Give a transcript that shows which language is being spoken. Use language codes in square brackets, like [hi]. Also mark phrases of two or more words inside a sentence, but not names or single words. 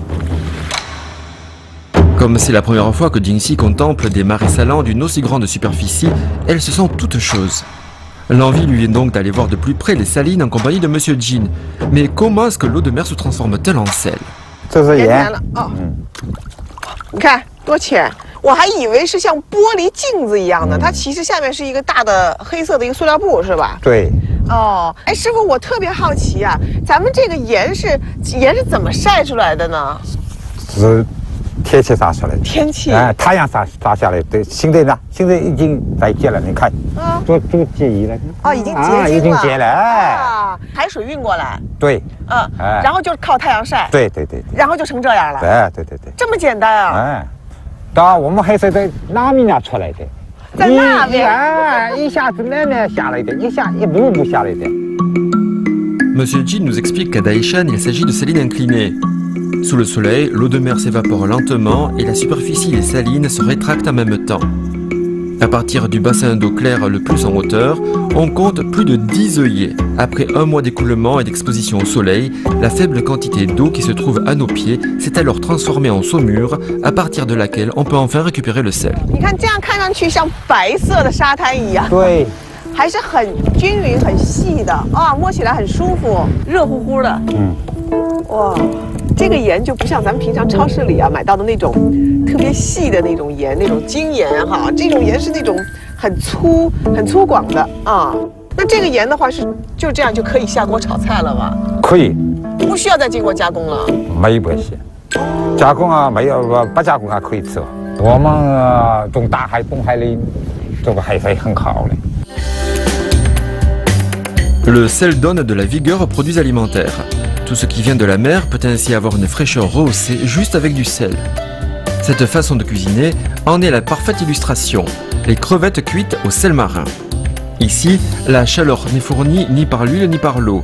[fr] Comme c'est la première fois que Jingxi contemple des marais salants d'une aussi grande superficie, elle se sent toute chose. L'envie lui vient donc d'aller voir de plus près les salines en compagnie de Monsieur Jin. Mais comment est-ce que l'eau de mer se transforme-t-elle en sel? [zh] 这是盐，你看多浅，我还以为是像玻璃镜子一样的，它其实下面是一个大的黑色的一个塑料布，是吧？对。哦，哎，师傅，我特别好奇啊，咱们这个盐是怎么晒出来的呢？是天气晒出来的。天气？哎，太阳晒下来的。现在呢？现在已经在结了，你看，都结衣了。哦，已经结晶了。已经结了。啊，海水运过来。对。然后就是靠太阳晒。对。然后就成这样了。对。这么简单啊？哎，当然我们还是在那边出来的。在那边，一下子那下来的，一步步下来的。 [fr] Monsieur Jin nous explique qu'à Daishan, il s'agit de salines inclinées. Sous le soleil, l'eau de mer s'évapore lentement et la superficie des salines se rétracte en même temps. À partir du bassin d'eau claire le plus en hauteur, on compte plus de 10 œillets. Après un mois d'écoulement et d'exposition au soleil, la faible quantité d'eau qui se trouve à nos pieds s'est alors transformée en saumure, à partir de laquelle on peut enfin récupérer le sel. [zh] 你看，这样看上去像白色的沙滩一样。对。还是很均匀、很细的啊，摸起来很舒服，热乎乎的。哇，这个盐就不像咱们平常超市里啊买到的那种特别细的那种盐，那种精盐哈，这种盐是那种很粗犷的啊。那这个盐的话是就这样就可以下锅炒菜了吗？可以，不需要再经过加工了。没关系，加工啊没有不加工啊可以吃。我们从大海东海里这个海水很好的。 [fr] Le sel donne de la vigueur aux produits alimentaires. Tout ce qui vient de la mer peut ainsi avoir une fraîcheur rehaussée juste avec du sel. Cette façon de cuisiner en est la parfaite illustration. Les crevettes cuites au sel marin. Ici, la chaleur n'est fournie ni par l'huile ni par l'eau.